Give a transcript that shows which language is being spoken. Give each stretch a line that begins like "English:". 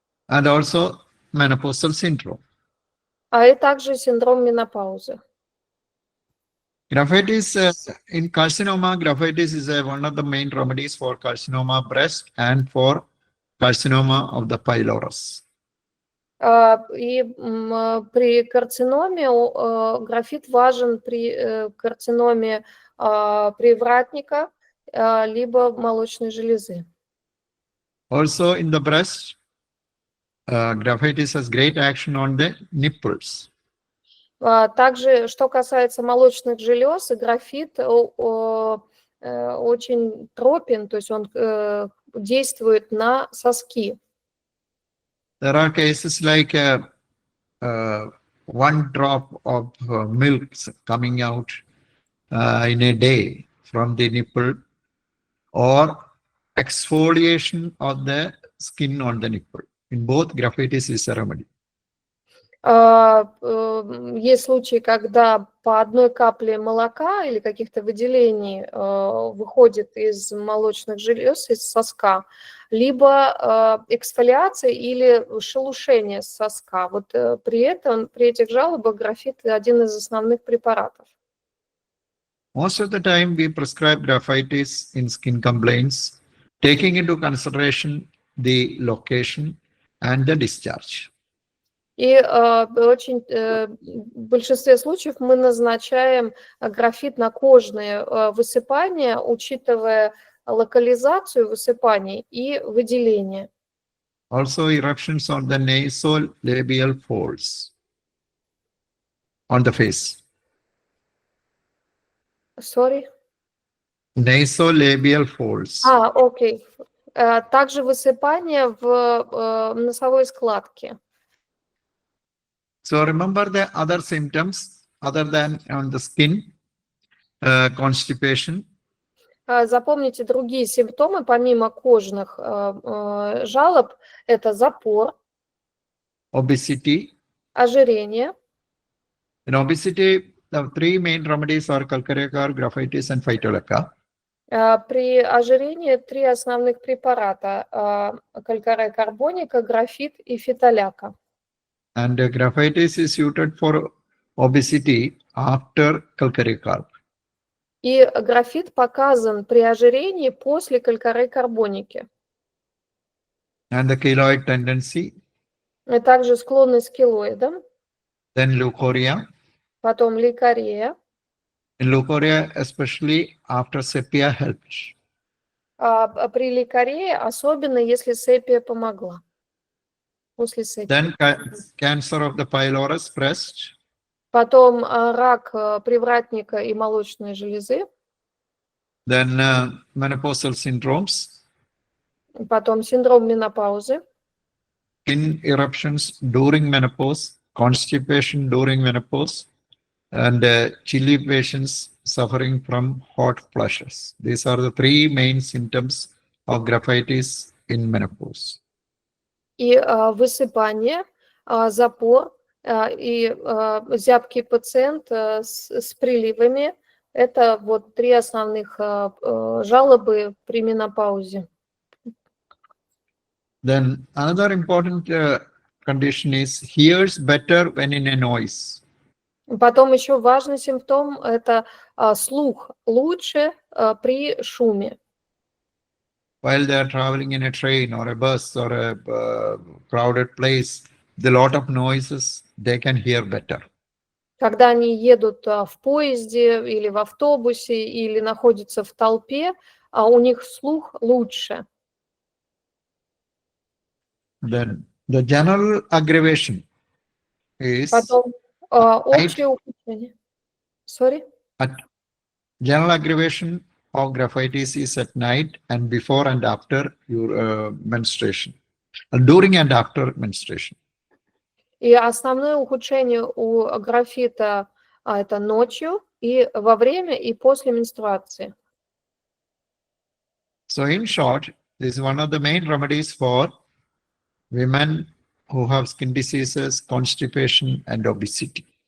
English: And also menopausal syndrome.
Russian: И также синдром менопаузы.
English: Graphites, in carcinoma, graphites is one of the main remedies for carcinoma breast and for carcinoma of the pylorus.
Russian: И при карциноме графит важен при карциноме привратника либо молочной железы.
English: Also in the breast, graphites has great action on the nipples.
Russian: Также, что касается молочных желез, графит очень тропен, то есть он действует на соски.
English: There are cases like 1 drop of milk coming out in a day from the nipple, or exfoliation of the skin on the nipple. In both, graphites is a remedy.
Russian: Есть случаи, когда по одной капле молока или каких-то выделений выходит из молочных желез, из соска, либо эксфолиация или шелушение соска. Вот при этих жалобах графит один из основных препаратов.
English: Most of the time we prescribe graphites in skin complaints, taking into consideration the location and the discharge.
Russian: И в большинстве случаев мы назначаем графит на кожные высыпания, учитывая локализацию высыпаний и выделение.
English: Also eruptions on the nasolabial folds on the face. Sorry? Nasolabial folds.
Russian: Окей. Также высыпание в носовой складке.
English: So remember the other symptoms other than on the skin, constipation.
Russian: Запомните другие симптомы, помимо кожных жалоб, это запор,
English: Obesity.
Russian: ожирение.
English: In obesity, the 3 main remedies are calcareous, graphites, and phytolacca.
Russian: При ожирении 3 основных препарата: калькария карбоника, графит и фитоляка.
English: And graphites is suited for obesity after calcareous carb.
Russian: И графит показан при ожирении после калькарии карбоники.
English: And the keloid tendency.
Russian: И также склонность к келоидам.
English: Then leukorrhea.
Russian: Потом лейкорея.
English: In leukorrhea, especially after sepia helps.
Russian: При лейкорее, особенно если сепия помогла. После сепии.
English: Then cancer of the pylorus, breast.
Russian: Потом рак привратника и молочной железы.
English: Then menopausal syndromes.
Russian: Потом синдром менопаузы.
English: Skin eruptions during menopause, constipation during menopause, and chilly patients suffering from hot flushes. These are the 3 main symptoms of graphites in menopause.
Russian: И высыпание, запор и зябкий пациент с приливами. Это вот 3 основных жалобы при менопаузе.
English: Then another important condition is hears better when in a noise.
Russian: Потом еще важный симптом – это слух лучше при шуме.
English: While they are traveling in a train or a bus or a crowded place, with a lot of noises, they can hear better.
Russian: Когда они едут в поезде или в автобусе или находятся в толпе, у них слух лучше.
English: Then the general aggravation is
Russian: Потом общее ухудшение.
English: Sorry? General aggravation of graphites is at night and before and after your menstruation, during and after menstruation.
Russian: И основное ухудшение у графита это ночью и во время и после менструации.
English: So in short, this is one of the main remedies for women who have skin diseases, constipation, and obesity.